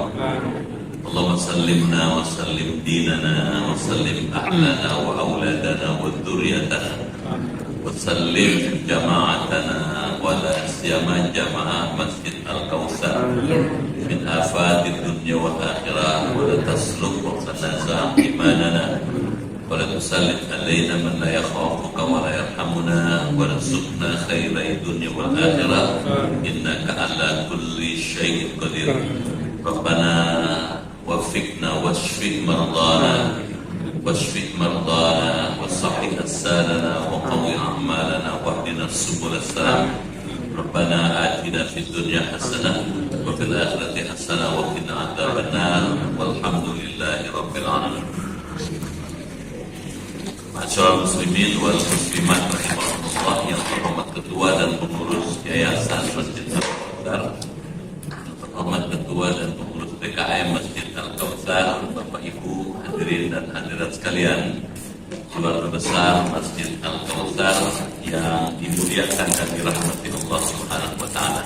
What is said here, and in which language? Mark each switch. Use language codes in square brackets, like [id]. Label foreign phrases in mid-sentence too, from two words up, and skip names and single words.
[ar] اللهم سلمنا وسلم ديننا وسلم أهلنا وأولادنا وذرياتنا وسلم جماعتنا ولا سيما جماعة مسجد الكوثر من آفات الدنيا والآخرة ولا تسلك وتنزع إيماننا ولا تسلط علينا من لا يخافك ولا يرحمنا وارزقنا خير الدنيا والآخرة إنك على كل شيء قدير. Rabbana وفقنا واشف مرضانا وصحح أجسادنا وقوي أعمالنا واهدنا سبل السلام. ربنا آتنا في الدنيا حسنة وفي الآخرة حسنة وقنا عذاب النار والحمد لله رب العالمين. ما شاء الله المسلمين والمسلمات رحمه الله, [id] yang terhormat ketua dan pengurus Yayasan Masjid Al-Kautsar, terhormat ketua dan pengurus PKM Masjid Al-Kautsar, Bapak Ibu hadirin dan hadirat sekalian, keluarga besar Masjid Al-Kautsar yang dimuliakan dan dirahmati Allah [ar] سبحانه وتعالى.